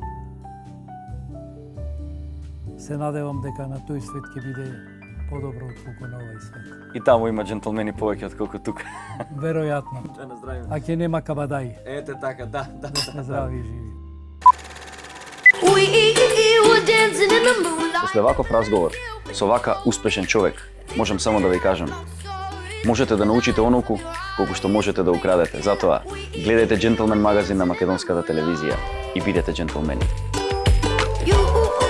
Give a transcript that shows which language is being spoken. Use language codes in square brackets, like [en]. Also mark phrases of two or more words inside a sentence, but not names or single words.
[mk] Се надевам дека на тој свет ќе биде подобро отколку на овој свет. И таму има джентлмени повеќе отколку тука. Веројатно. Да наздравиме. А ќе нема кабадаи. Ете така, да. Да сме здрави и живи. [en] were dancing in the moonlight. [mk] После ваков разговор со вака успешен човек, можам само да ви кажам, можете да научите онолку колку што можете да украдете. Затоа, гледајте Джентлмен магазин на македонската телевизија и бидете джентлмени. You